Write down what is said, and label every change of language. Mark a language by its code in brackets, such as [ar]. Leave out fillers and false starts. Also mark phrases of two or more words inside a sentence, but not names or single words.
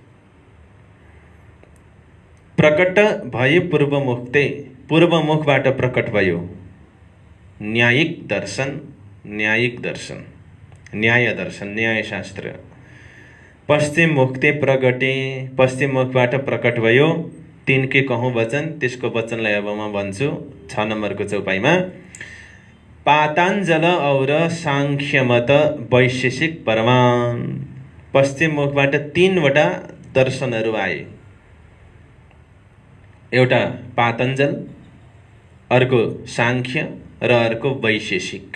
[hi] प्रकट भए पूर्वमुखते, [ne] पूर्वमुखबाट प्रकट भयो। न्यायिक दर्शन, न्यायिक दर्शन, न्याय दर्शन, न्यायशास्त्र। [hi] पश्चिम मुखते प्रगटे, [ne] पश्चिम मुखबाट प्रकट भयो। [hi] तिनके कहूँ वचन, [ne] त्यसको वचनलाई अब म भन्छु 6 नम्बरको चौपाईमा। [hi] पाताञ्जल और साङ्ख्यमत वैशेषिक प्रमाण। [ne] पश्चिम मुखबाट 3वटा दर्शनहरू आए। एउटा पातञ्जल, अर्को साङ्ख्य र अर्को वैशेषिक।